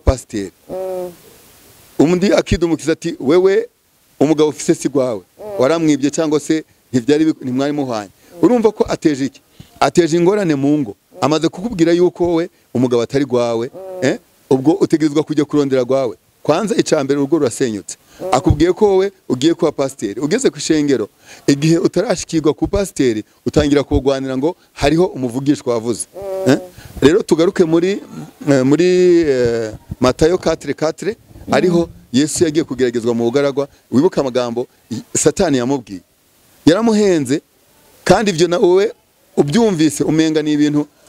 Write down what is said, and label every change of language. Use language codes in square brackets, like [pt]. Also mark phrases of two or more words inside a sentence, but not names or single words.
[rn] pasiteri undi akidumukiza ati wewe umugabo ufise si gwawe waramwibye cyangwa se ntimwari muhanye urumva ko ateje iki ateje ingorane mu ngo amaze kukubwira yuko we umugabo atari gwawe ubwo utegerezwa kujya kurondera gwawe kwanza icambere urugo rurasenyutse akubwiye ko wowe ugiye kuba pasiteri ugeze ku ishengero igihe utarashikirwa ku pasiteri utangira kugwanira ngo hariho umuvugishwa wavuze rero tugaruke muri Matayo 4:4 ariho Yesu yagiye kugeragezwa mu bugaragwa wibuka amagambo Satani yamubwiye yaramuhenze kandi ivyo na wowe ubyumvise umenga ni ibintu